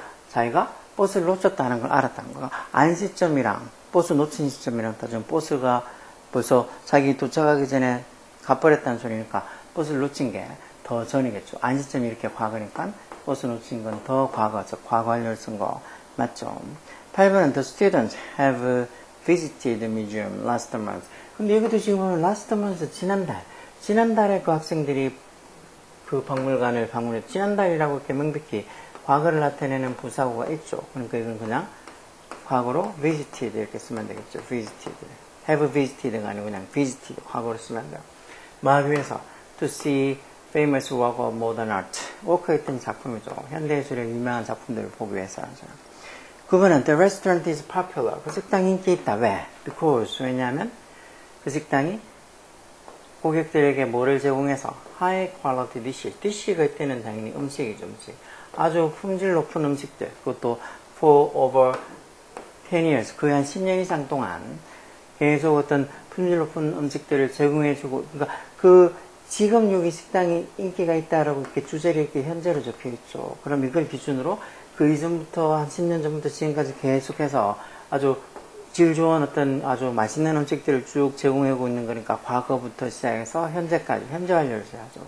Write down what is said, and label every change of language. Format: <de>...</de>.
<ko>자기가 버스를 놓쳤다는 걸 알았다는 거야. 안 시점이랑 버스 놓친 시점이랑 따지면 버스가 벌써 자기 도착하기 전에 가버렸다는 소리니까 버스를 놓친 게 더 전이겠죠. 안 시점이 이렇게 과거니까 버스 놓친 건 더 과거, 즉 과거 완료를 쓴 거 맞죠. 8번은</ko> <en>the students have visited the museum last month.</en> <ko>근데 여기도 지금 보면</ko> <en>last month</en> <ko>지난달에 그 학생들이 그 박물관을 방문했죠. 지난달이라고 이렇게 명백히 과거를 나타내는 부사구가 있죠. 그러니까 이건 그냥 과거로 visited 이렇게 쓰면 되겠죠. visited.</ko> <en>have visited</en> <ko>가 아니고 그냥 visited 과거로 쓰면 돼요. 막 위해서</ko> <en>to see famous work of modern art.</en> <ko>워크했던 작품이죠. 현대예술의 유명한 작품들을 보기 위해서 하죠. 9번은</ko> <en>the restaurant is popular.</en> <ko>그 식당이 인기 있다. 왜?</ko> <en>because</en> <ko>왜냐하면 그 식당이 고객들에게 뭐를 제공해서</ko> <en>high quality dish.</en> <ko>dish가 이때는 당연히 음식이죠. 음식. 아주 품질 높은 음식들. 그것도</ko> <en>for over 10 years.</en> <ko>거의 한 10년 이상 동안 계속 어떤 품질 높은 음식들을 제공해주고, 그러니까 지금 여기 식당이 인기가 있다라고 이렇게 주제를 이렇게 현재로 적혀 있죠. 그럼 이걸 기준으로 그 이전부터 한 10년 전부터 지금까지 계속해서 아주 질 좋은 어떤 아주 맛있는 음식들을 쭉 제공하고 있는 거니까 과거부터 시작해서 현재까지, 현재 완료를 써야죠.</ko>